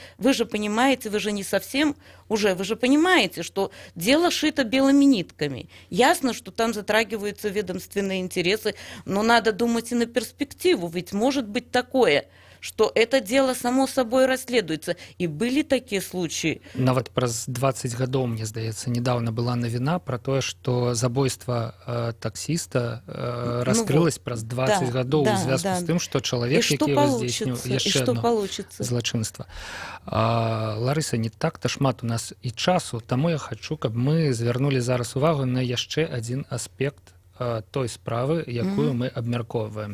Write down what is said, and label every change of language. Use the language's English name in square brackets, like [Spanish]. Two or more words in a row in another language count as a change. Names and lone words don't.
[Russian] Вы же понимаете, вы же не совсем уже, вы же понимаете, что дело шито белыми нитками. Ясно, что там затрагиваются ведомственные интересы, но надо думать и на перспективу. Ведь может быть такое, что это дело само собой расследуется. И были такие случаи. [Belarusian] Нават праз 20 гадоў, мне здаецца, недавно была навіна про тое, што забойства таксіста раскрылось праз 20 гадоў у звязку з тым, што чалавек, які здзейсніў яшчэ одно злачынства. Ларыса, не так-то шмат у нас і часу, таму я хачу, каб мы звярнулі зараз увагу на яшчэ адзін аспект той справы, якую мы абмяркоўваем.